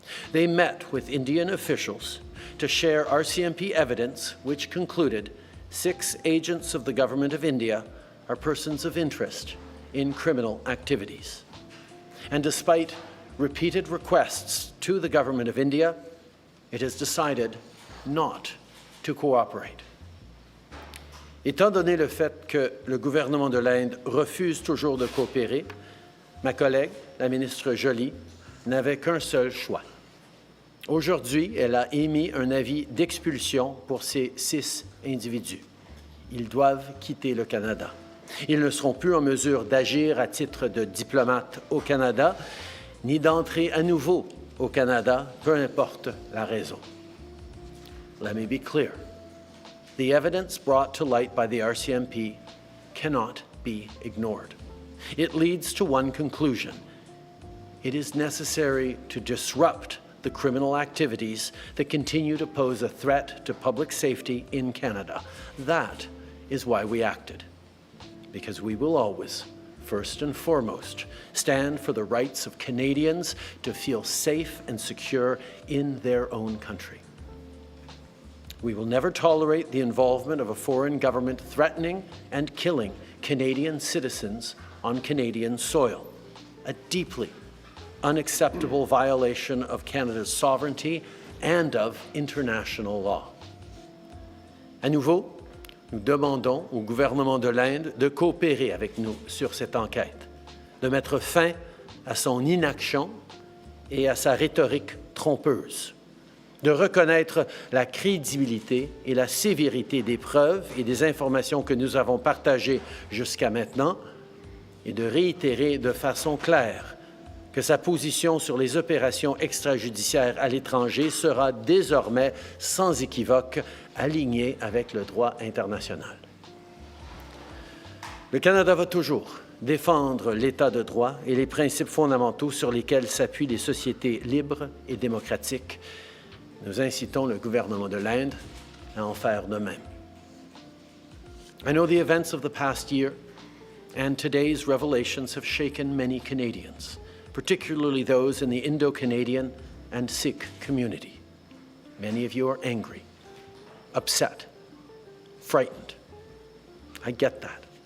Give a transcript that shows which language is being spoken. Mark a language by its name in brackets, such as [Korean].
[English] They met with Indian officials to share RCMP evidence which concluded 6 agents of the Government of India are persons of interest in criminal activities. And despite repeated requests to the Government of India, it has decided not to cooperate. [French] Étant donné le fait que le gouvernement de l'Inde refuse toujours de coopérer, ma collègue, la ministre Joly, n'avait qu'un seul choix. Aujourd'hui, elle a émis un avis d'expulsion pour ces 6 individus. Ils doivent quitter le Canada. Ils ne seront plus en mesure d'agir à titre de diplomate au Canada, ni d'entrer à nouveau au Canada, peu importe la raison. [English] Let me be clear. The evidence brought to light by the RCMP cannot be ignored. It leads to one conclusion. It is necessary to disrupt the criminal activities that continue to pose a threat to public safety in Canada. That is why we acted. Because we will always, first and foremost, stand for the rights of Canadians to feel safe and secure in their own country. We will never tolerate the involvement of a foreign government threatening and killing Canadian citizens on Canadian soil, a deeply unacceptable violation of Canada's sovereignty and of international law. [French] À nouveau, nous demandons au gouvernement de l'Inde de coopérer avec nous sur cette enquête, de mettre fin à son inaction et à sa rhétorique trompeuse, de reconnaître la crédibilité et la sévérité des preuves et des informations que nous avons partagées jusqu'à maintenant et de réitérer de façon claire que sa position sur les opérations extrajudiciaires à l'étranger sera désormais sans équivoque alignée avec le droit international. Le Canada va toujours défendre l'État de droit et les principes fondamentaux sur lesquels s'appuient les sociétés libres et démocratiques. Nous incitons le gouvernement de l'Inde à en faire de même. [English] I know the events of the past year and today's revelations have shaken many Canadians, particularly those in the Indo-Canadian and Sikh community. Many of you are angry, upset, frightened. I get that.